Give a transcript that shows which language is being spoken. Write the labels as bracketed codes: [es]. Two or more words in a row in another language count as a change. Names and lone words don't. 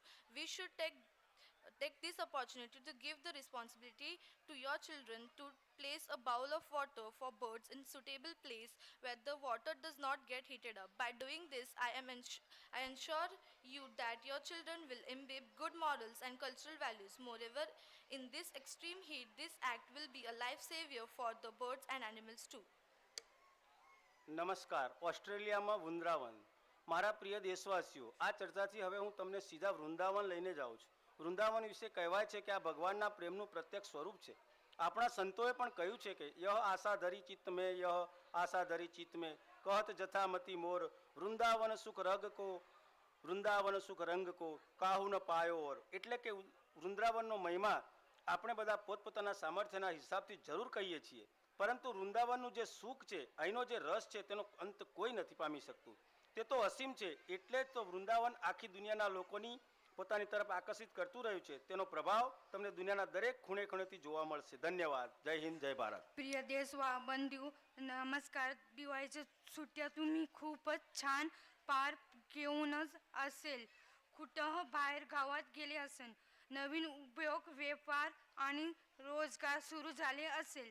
[en] We should take this opportunity to give the responsibility to your children to place a bowl of water for birds in suitable place where the water does not get heated up. By doing this, I ensure you that your children will imbibe good morals and cultural values. Moreover, in this extreme heat, this act will be a life savior for the birds and animals too. [gu] નમસ્કાર. ઓસ્ટ્રેલિયામાં વૃંદાવન. મારા પ્રિય દેશવાસીઓ, આ ચર્ચાથી હવે હું તમને સીધા વૃંદાવન લઈને જાઉં છું. વૃંદાવન વિશે કહેવાય છે કે આ ભગવાનના પ્રેમનું પ્રત્યક્ષ સ્વરૂપ છે. આપણા સંતોએ પણ કહ્યું છે કે [bra] यह आशा धरी चित्त में, यह आशा धरी चित्त में, कहत जथामती मोर, वृंदावन सुख रग को, वृंदावन सुख रंग को, काहू न पायो और. [gu] એટલે કે વૃંદાવનનો મહિમા આપણે બધા પોતપોતાના સામર્થ્યના હિસાબથી જરૂર કહીએ છીએ, પરંતુ વૃંદાવનનું જે સુખ છે, અહીંનો જે રસ છે, તેનો અંત કોઈ નથી પામી શકતું. તે તો અસીમ છે. એટલે જ તો વૃંદાવન આખી દુનિયાના લોકોની પોતાની તરફ આકર્ષિત કરતું રહ્યું છે. તેનો પ્રભાવ તમને દુનિયાના દરેક ખૂણે ખૂણેથી જોવા મળશે. [hi] धन्यवाद. जय हिंद, जय भारत. [mr] प्रिय देशबंधू, नमस्कार. दिवाळीच्या सुट्ट्या तुम्ही खूपच छान पार घेऊनच असेल. कुठं बाहेर गावात गेले असेल, नवीन उद्योग व्यापार आणि रोजगार सुरू झाले असेल.